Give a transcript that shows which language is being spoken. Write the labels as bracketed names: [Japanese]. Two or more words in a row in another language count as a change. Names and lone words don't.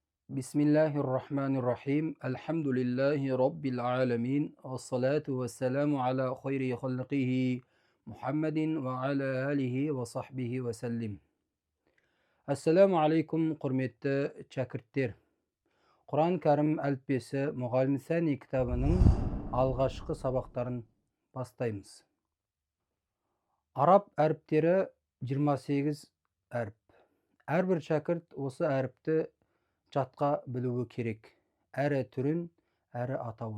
[Arabic] بسم الله الرحمن الرحيم. الحمد لله رب العالمين. والصلاة والسلام على خير خلقه محمد وعلى آله وصحبه وسلم. السلام عليكم [Kazakh] hurmetli şagirdler. Kur'an-ı Kerim әліппесі Мұғалім Сәни кітабының алғашқы сабақтарын бастаймыз. Араб әріптері 28 әріп. Әрбір шәкірт осы әріпті жатқа білуі керек. Әрі түрін, әрі атауын.